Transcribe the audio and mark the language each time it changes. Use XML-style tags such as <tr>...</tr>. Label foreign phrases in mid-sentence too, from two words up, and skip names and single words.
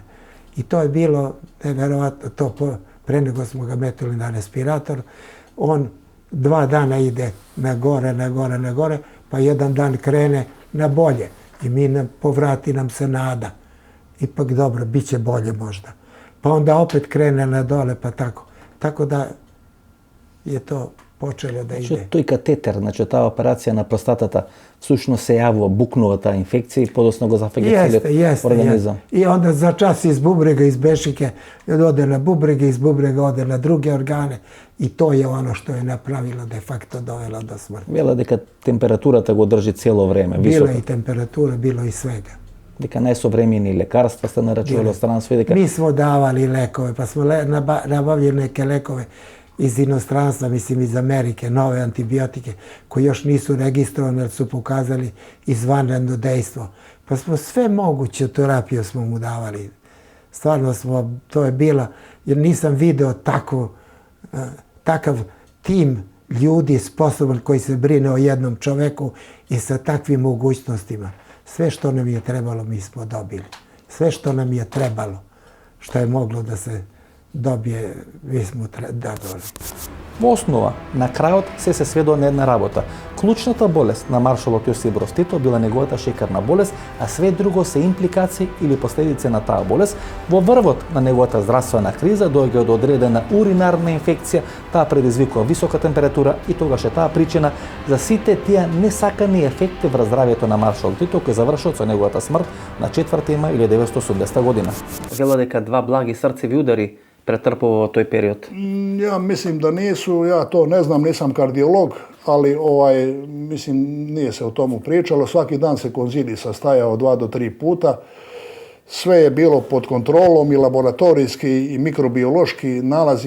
<sr>I to je bilo, nevjerovatno, to pre nego smo ga metili na respirator, on 2 dana ide na gore, pa jedan dan krene na bolje i povrati nam se nada. Ipak dobro, bit će bolje možda. Pa onda opet krene na dole, pa tako. Tako da je to počelo da ide.</sr> <mk>Тој катетер, значи таа операција на простатата, всушност се јавува, букнува таа инфекција и подоцна го зафаќа целиот организам.</mk> <sr>I onda za čas iz bubrega, iz bešike, ode na bubrege, iz bubrega ode na druge organe i to je ono što je napravilo de facto dovelo do smrti.</sr> <mk>Вела дека температурата го држи цело време, висока.</mk> <sr>Bilo i temperatura, bilo i svega.</sr> <mk>Дека најсовремени лекарства сте нарачували од странство и дека...</mk> <sr>Mi smo davali lekove, pa smo nabavljali neke lekove iz inostranstva, mislim iz Amerike, nove antibiotike, koji još nisu registrovani, ali su pokazali izvanredno dejstvo. Pa smo sve moguće terapiju smo mu davali. Stvarno smo, to je bila, jer nisam video takav tim ljudi sposoban koji se brine o jednom čoveku i sa takvim mogućnostima. Sve što nam je trebalo mi smo dobili. Sve što nam je trebalo, što je moglo da se dobije, mi smo dadoli.</sr> <mk>Во основа, на крајот се сведува на една работа. Клучната болест на маршалот Јосип Брос Тито била неговата шекарна болест, а све друго се импликации или последици на таа болест. Во врвот на неговата здравствена криза доаѓа од одредена уринарна инфекција, таа предизвикува висока температура и тогаш е таа причина за сите тие несакани ефекти врз здравјето на маршал Тито, кој завршил со неговата смрт на 4 мај 1980 година. Вела дека 2 благи срцеви удари</mk> <sr>pretrpao u toj period?</sr> <hr>Ja mislim da nisu, ja to ne znam, nisam kardiolog, ali mislim nije se o tomu pričalo. Svaki dan se konzilij sastajao 2 do 3 puta. Sve je bilo pod kontrolom i laboratorijski i mikrobiološki nalazi.</hr>